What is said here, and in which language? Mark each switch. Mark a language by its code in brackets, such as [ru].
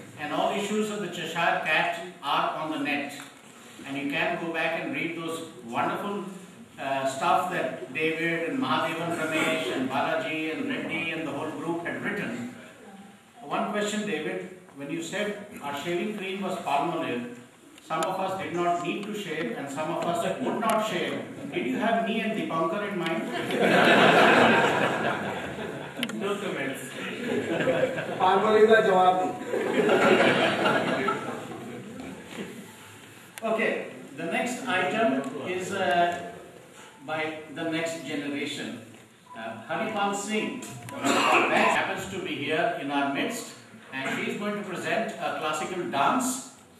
[en] And all issues of the Cheshire Cat are on the net. And you can go back and read those wonderful stuff that David and Mahadevan Ramesh and Balaji and Reddy and the whole group had written. One question, David, when you said our shaving cream was Palmolive, some of us did not need to shave and some of us would not shave. Did you have me and Dipankar in mind? No comments. [hi] Palmolive का जवाब नहीं. [en] Okay, the next item is by the next generation. Haripal Singh, that happens to be here in our midst, and she is going to present a classical dance.